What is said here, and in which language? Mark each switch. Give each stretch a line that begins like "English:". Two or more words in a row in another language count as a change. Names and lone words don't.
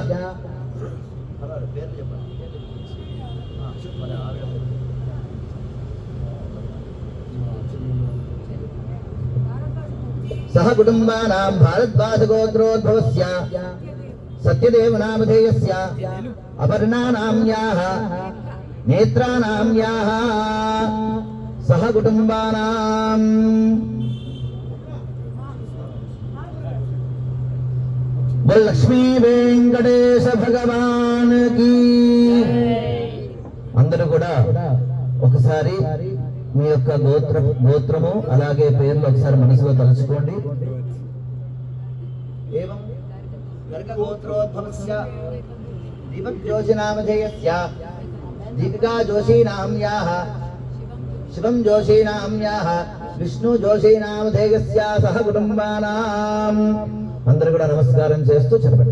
Sanskrit: सह कुटुम्बानां भारद्वाजगोत्रोद्भवस्य सत्यदेव नामधेयस्य अपर्णानाम्याः नेत्रानाम्याः सह कुटुम्बानां
Hindi: लक्ष्मी वेंकटेश भगवान की
Telugu: అందరూ కూడా ఒకసారి మీ యొక్క గోత్రము అలాగే పేర్లు ఒకసారి మనసులో తలుచుకోండి.
Sanskrit: ఏవం గర్గగోత్రోద్భవస్య దీపజ్యోతినామధేయస్య దీపికా జోషీనామ్యాః శివం జోషీనామ్యాః విష్ణు జోషీనామధేయస్య సహ కుటుంబానాం
Telugu: అందరూ కూడా నమస్కారం చేస్తూ చెప్పండి.